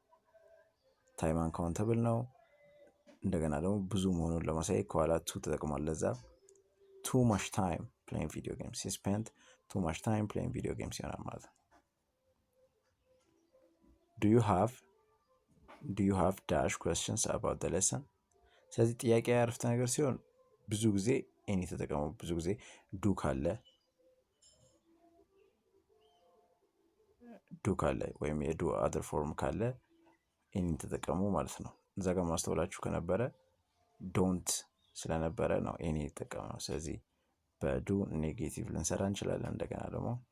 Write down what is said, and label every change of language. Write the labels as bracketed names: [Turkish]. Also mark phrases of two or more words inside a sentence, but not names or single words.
[Amharic] ነው። እንደገና ደግሞ ብዙ መሆኑን ለማሳየት ከኋላ ቱ ተጠቅሟል። ለዛ [English] too much time playing video games። he spent too much time playing video games [Amharic] ይሆናል ማለት ነው። [English] do you have dash questions about the lesson። [Amharic] ስለዚህ ጥያቄ አረፍተ ነገር ሲሆን ብዙ ጊዜ ኤኒ ተጠቀሙ። ብዙ ጊዜ ዱ ካለ ወይም የዱ አድር ፎርም ካለ ኤኒ ተጠቀሙ ማለት ነው። እዛ ጋር ማስተውላችሁ ከነበረ ዶንት ስለነበረ ነው ኤኒ የተጠቀምነው። ስለዚህ በዱ ኔጌቲቭ ልንሰራ እንችላለን። እንደገና ደግሞ